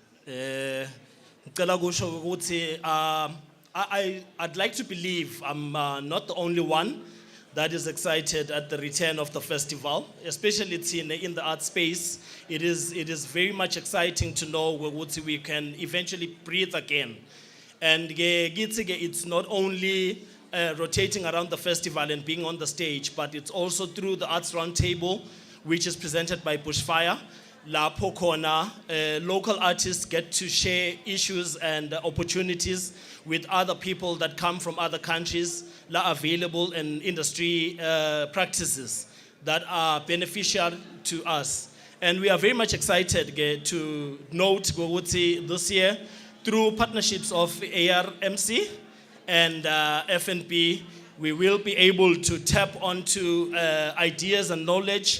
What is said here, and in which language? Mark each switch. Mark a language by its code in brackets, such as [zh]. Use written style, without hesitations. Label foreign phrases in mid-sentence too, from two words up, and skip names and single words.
[en] I'd like to believe I'm not the only one that is excited at the return of the festival, especially in the art space. It is very much exciting to know we can eventually breathe again. And it's not only rotating around the festival and being on the stage, but it's also through the Arts Roundtable, which is presented by Bushfire. [ss] Lapho khona [en] local artists get to share issues and opportunities with other people that come from other countries, available in industry practices that are beneficial to us. And we are very much excited to note this year, through partnerships of ARMC and F&B, we will be able to tap onto ideas and knowledge.